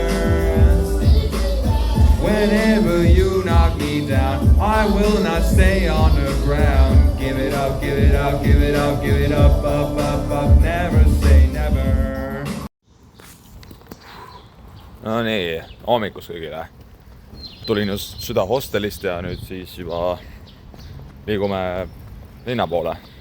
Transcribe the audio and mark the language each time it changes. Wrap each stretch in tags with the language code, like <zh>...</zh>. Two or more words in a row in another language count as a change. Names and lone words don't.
<en>Whenever you knock me down, I will not stay on the ground. Give it up, give it up, give it up, give it up, up, up, up. Never say never.</en> <et>No nii, hommikust kõigile. Tulin just Süda hostelist ja nüüd siis juba liigume linna poole.</et>